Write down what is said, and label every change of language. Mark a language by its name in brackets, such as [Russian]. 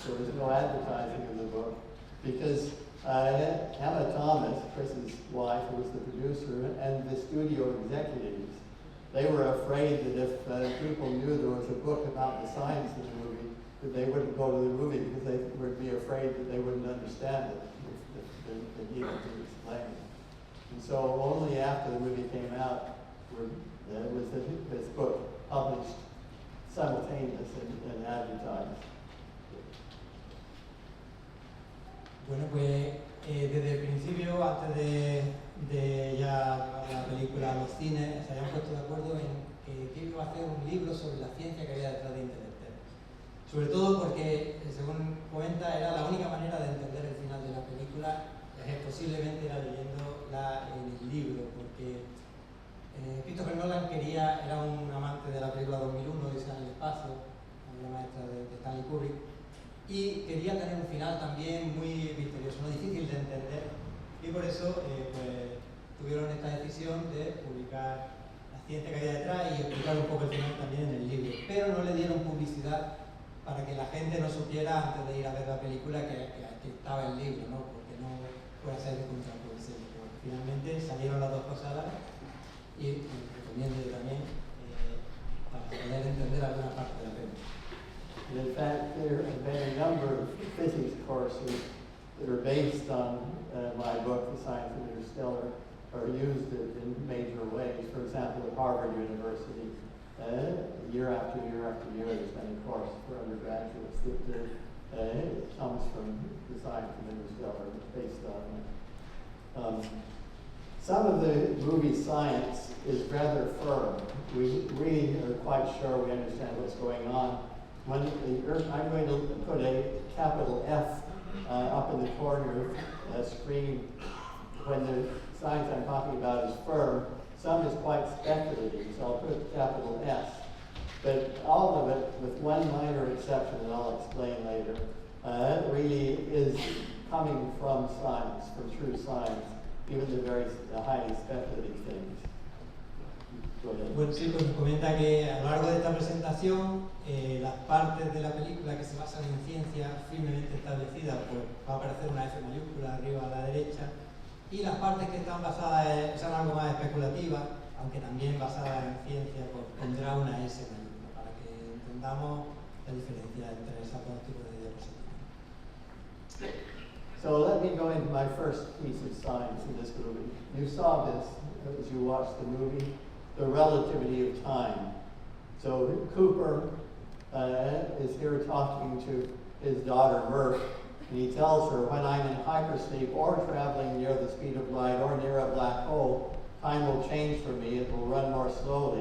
[English] There was no advertising of the book because Emma Thomas, Chris's wife, who was the producer, and the studio executives, they were afraid that if people knew there was a book about the science of the movie, that they wouldn't go to the movie because they would be afraid that they wouldn't understand it if they needed to explain it. And so only after the movie came out was this book published simultaneous and advertised. [Spanish] Bueno, pues desde el principio, antes de ya la película a los cines, se habían puesto de acuerdo en que iba a hacer un libro sobre la ciencia que había detrás de Interstellar. Sobre todo porque, según comenta, era la única manera de entender el final de la película, posiblemente era leyéndola en el libro, porque Christopher Nolan era un amante de la película 2001, Odisea en el espacio, la obra maestra de Stanley Kubrick, y quería tener un final también muy misterioso, no difícil de entender, y por eso pues, tuvieron esta decisión de publicar la ciencia que había detrás y explicar un poco el final también en el libro, pero no le dieron publicidad para que la gente no supiera antes de ir a ver la película que estaba el libro, ¿no? Porque no puede ser contraproducente. Finalmente salieron las dos cosas y recomiendo también para poder entender alguna parte de la película. [English] And in fact, there have been a number of physics courses that are based on my book, The Science of Interstellar, are used in major ways. For example, at Harvard University, year after year after year, there's been a course for undergraduates that comes from the Science of Interstellar, based on it. Some of the movie science is rather firm. We really are quite sure we understand what's going on. When the Earth, I'm going to put a capital F up in the corner of the screen. When the science I'm talking about is firm, some is quite speculative, so I'll put capital S. But all of it, with one minor exception that I'll explain later, really is coming from science, from true science, even the very highly speculative things. [Spanish] Bueno, sí, pues comenta que a lo largo de esta presentación las partes de la película que se basan en ciencia firmemente establecida, pues va a aparecer una F mayúscula arriba a la derecha, y las partes que están basadas son algo más especulativas, aunque también basadas en ciencia, pues tendrá una S mayúscula para que entendamos la diferencia entre esos dos tipos de diapositivas. [English] So let me go into my first piece of science in this movie. You saw this as you watched the movie, the relativity of time. So Cooper is here talking to his daughter Murph, and he tells her, when I'm in hypersleep or traveling near the speed of light or near a black hole, time will change for me, it will run more slowly.